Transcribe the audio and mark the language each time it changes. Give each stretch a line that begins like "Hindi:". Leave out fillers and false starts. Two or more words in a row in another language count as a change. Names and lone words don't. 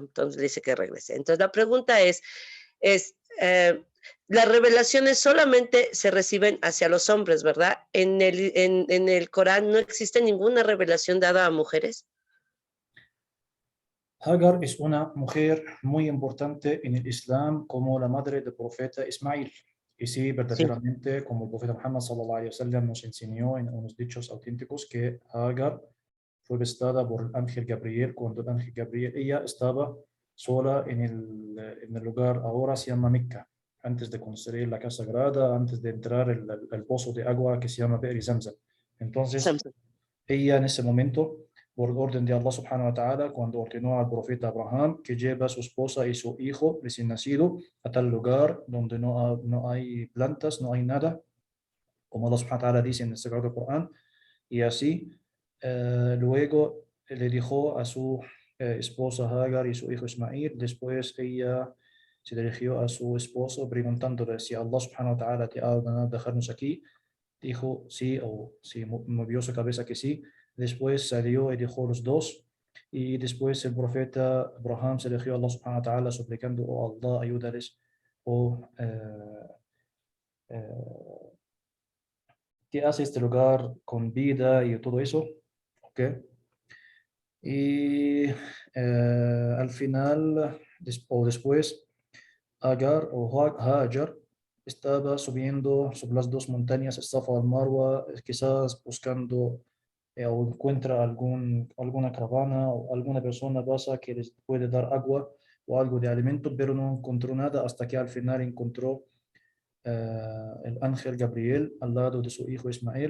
Spanish: Entonces le dice que regrese. Entonces la pregunta es las revelaciones solamente se reciben hacia los hombres, ¿verdad? En el Corán no existe ninguna revelación dada a mujeres. Hagar es una mujer muy importante en el Islam como la madre del profeta Ismail. Y sí, Sí. verdaderamente, como el profeta Muhammad
Arabic: صلى الله عليه وسلم
Spanish: nos enseñó en unos dichos auténticos que Hagar fue visitada por el ángel Gabriel cuando el ángel Gabriel, ella estaba sola en el lugar, ahora se llama Mecca, antes de construir la casa sagrada, antes de entrar el pozo de agua que se llama Be'er Zamzam. Entonces, Samson. ella en ese momento, por orden de
Arabic: الله سبحانه وتعالى,
Spanish: cuando ordenó al profeta Abraham que lleve a su esposa y su hijo recién nacido a tal lugar donde no hay plantas, no hay nada, como
Arabic: الله سبحانه وتعالى
Spanish: dice en el Sagrado Corán, y así luego le dijo a su esposa Hagar y su hijo Ismail, después ella se dirigió a su esposo preguntándole si
Arabic: الله سبحانه وتعالى
Spanish: te ha ordenado dejarnos aquí. Dijo sí, o sí, movió su cabeza que sí. Después salió y dijo los dos. Y después el profeta Abraham se dirigió a
Arabic: الله سبحانه وتعالى
Spanish: suplicando, oh Allah, ayúdales, o eh, ¿qué hace este lugar con vida y todo eso? ¿Ok? Y al final, o después, Agar o Hajar estaba subiendo sobre las dos montañas, Safa al Marwa, quizás buscando o encuentra alguna caravana o alguna persona pasa que les puede dar agua o algo de alimento, pero no encontró nada hasta que al final encontró el ángel Gabriel al lado de su hijo Ismael.